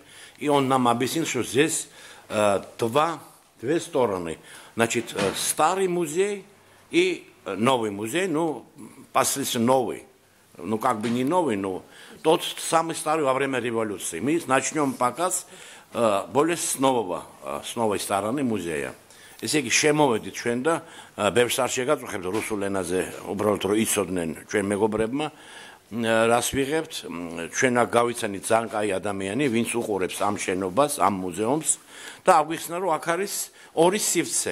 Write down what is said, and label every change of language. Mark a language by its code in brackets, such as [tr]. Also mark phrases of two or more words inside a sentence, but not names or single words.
[ru] И он нам объяснил, что здесь две стороны. Значит, старый музей и новый музей. Ну, последний новый. Ну, как бы не новый, но тот самый старый во время революции. Мы начнем показ более с новой стороны музея. [ka] ესე იგი შემოვედით ჩვენ და ბევრს არ შეგაწუხებთ რუსულ ენაზე, უბრალოდ რომ იცოდნენ ჩვენ მეგობრებმა, რას ვიღებთ, ჩვენ აქ გავიცანით ძალიან კაი ადამიანი, ვინც უყურებს ამ შენობას, ამ მუზეუმს და აგვიხსნა რომ აქ არის ორი სივრცე.